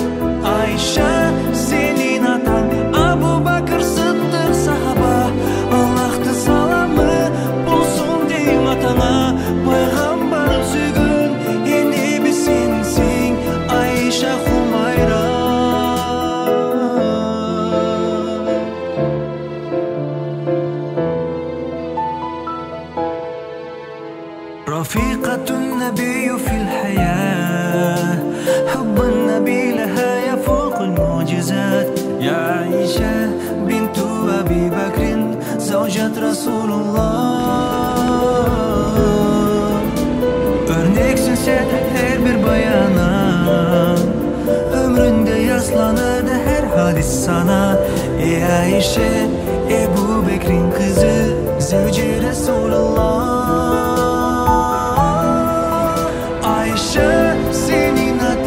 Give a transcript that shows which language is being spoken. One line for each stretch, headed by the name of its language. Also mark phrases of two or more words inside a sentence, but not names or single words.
Kyrgyz: Айша, сенин атаң Абу Бакыр Сыддык сахаба, Аллахтын саламы болсун дейм атаңа. Пайгамбарым сүйгөн эл неби сенсиң, Айша Хумайра.
Arabic: رفيقة النبي في الحياة، حب النبي لها يفوق المعجزات. يا عائشة بنت أبي بكر زوجة رسول الله.
Turkish: Örneksin sen her bir bayana, ömründe yaslanırdı her hadis sana. Ey Ayşe, Ebu Bekir'in kızı, zevci Resulullah. Ayşe, senin